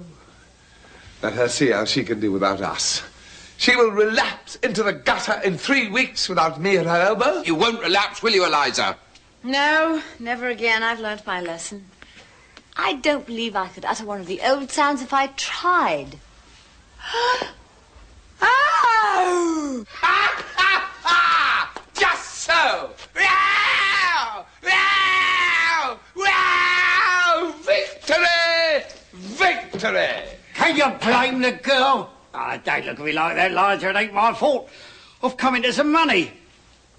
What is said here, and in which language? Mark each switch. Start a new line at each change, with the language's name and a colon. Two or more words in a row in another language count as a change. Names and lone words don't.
English: Let her see how she can do without us. She will relapse into the gutter in 3 weeks without me at her elbow. You won't relapse, will you, Eliza? No, never again. I've learnt my lesson. I don't believe I could utter one of the old sounds if I tried. Oh! Ha, ha, ha! Just so! Wow! Wow! Wow! Victory! Victory! Can you blame the girl? Don't look at me like that, Liza. It ain't my fault. I've come into some money.